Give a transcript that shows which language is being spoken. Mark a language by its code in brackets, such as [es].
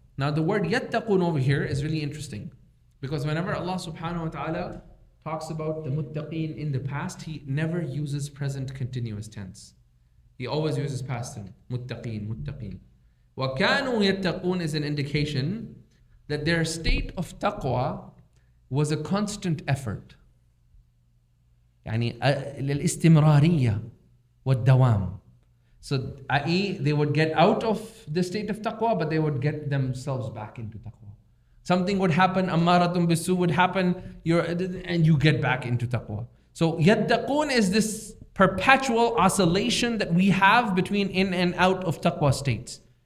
[en] Now the word yattaqun over here is really interesting, because whenever Allah subhanahu wa ta'ala talks about the muttaqeen in the past, He never uses present continuous tense. He always uses past tense. Muttaqeen, muttaqeen. [ar] وَكَانُوا يَتَّقُونَ [en] is an indication that their state of taqwa was a constant effort. [ar] يعني الاستمرارية والدوام. [en] So, i.e., they would get out of the state of taqwa, but they would get themselves back into taqwa. Something would happen, ammaratun bisu would happen, and you get back into taqwa. So, yattaqun is this perpetual oscillation that we have between in and out of taqwa states.